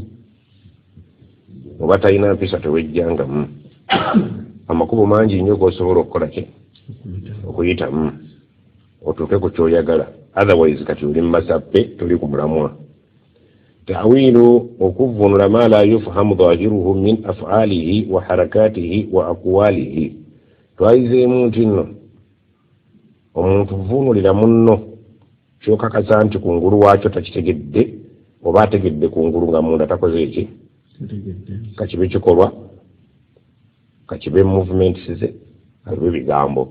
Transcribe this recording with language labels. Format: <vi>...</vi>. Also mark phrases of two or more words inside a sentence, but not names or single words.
<lg>Oba talina mpisa tewejjangamu. Amakubo mangi nnyo g'osobola okukola ki, okuyitamu otuuke ku kyoyagala. Otherwise kati oli mu masappe, tuli ku mulamwa.</lg> <ar>Ta'wilu, okuvunula ما لا يفهم ظاهره من أفعاله وحركاته وأقواله.</ar> <lg>Twayizeemu nti nno omuntu vunulira munno kyokakasa nti kungulu waakyo takitegedde, oba ategedde kungulu nga munda takoze eki, kakibe kikolwa, kakibe movement ze, kakibe bigambo.</lg>